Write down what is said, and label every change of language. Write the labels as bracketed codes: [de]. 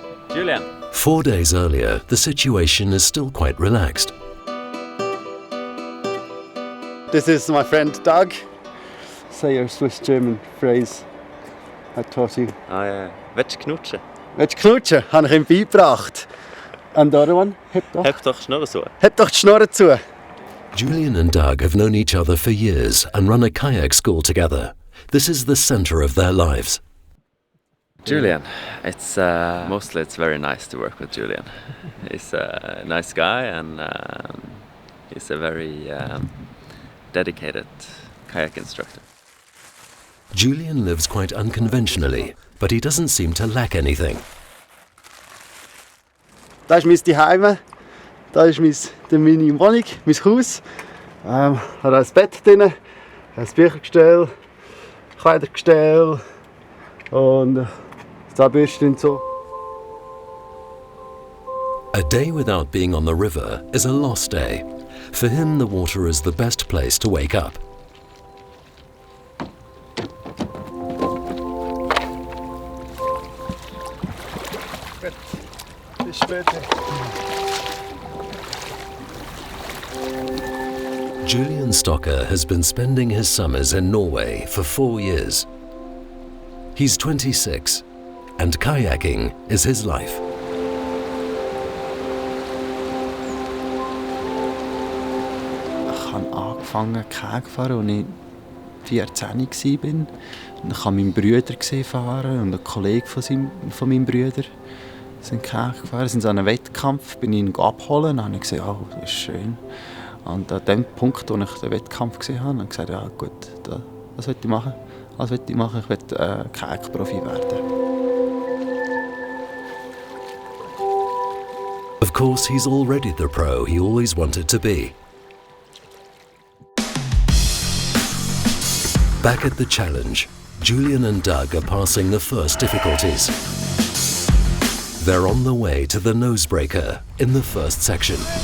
[en] Julian. 4 days earlier, the situation is still quite relaxed. This is my friend Dag. Say your Swiss-German phrase I taught you. [de] Ah, ja. Willst du knutschen? Willst du knutschen? Habe ich ihm beigebracht. [en] And the other one? [de] Heb doch. Heb doch Schnurren zu. Heb doch die Schnorren zu. [en] Julian and Doug have known each other for years and run a kayak school together. This is the center of their lives. Julian, it's mostly it's very nice to work with Julian. He's a nice guy and he's a very dedicated kayak instructor. Julian lives quite unconventionally, but he doesn't seem to lack anything. [de] Das ist mein Zuhause. Das ist meine Wohnung, mein Haus. Hat ein Bett drin, ein Büchergestell, Kleidergestell und Zahnbürste und so. [en] A day without being on the river is a lost day. For him, the water is the best place to wake up. [de] Bis später. [en] Julian Stocker has been spending his summers in Norway for 4 years. He's 26 and kayaking is his life. [de] Ich habe angefangen Kayak zu fahren, als ich 14 war. Und ich habe meinen Bruder fahren und einen Kollegen von meinem Bruder sind Kayak gefahren. Sind so einen Wettkampf, bin ich ihn abholen und habe gesagt, oh, das ist schön. Und an dem Punkt, wo ich den Wettkampf gesehen habe, habe ich gesagt, ja gut, das will ich machen. Das will ich machen. Ich will Kayak-Profi werden. [en] Of course, he's already the pro he always wanted to be. Back at the challenge, Julian and Dag are passing the first difficulties. They're on the way to the nosebreaker in the first section.